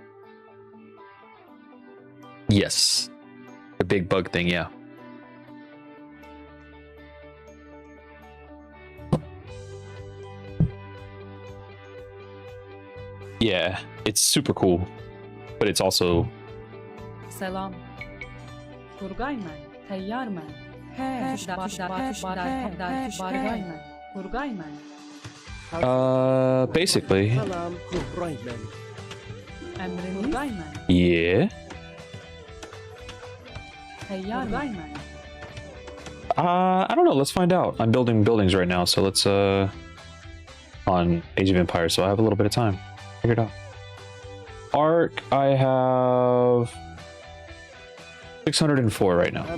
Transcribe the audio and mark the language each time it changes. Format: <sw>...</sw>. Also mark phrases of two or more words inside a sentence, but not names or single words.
<en>Yes, the big bug thing. Yeah. Yeah, it's super cool, but it's also...</en> <tk>Selam. Turgay men, teyyar men. Turgay men.</tk> <en>Basically.</en> <tk>Emrin Turgay men.</tk> <en>Yeah.</en> <tk>Tayyar men.</tk> <en>I don't know. Let's find out. I'm building buildings right now, so let's on Age of Empires, so I have a little bit of time. Figure it out. Arc, I have 604 right now.</en>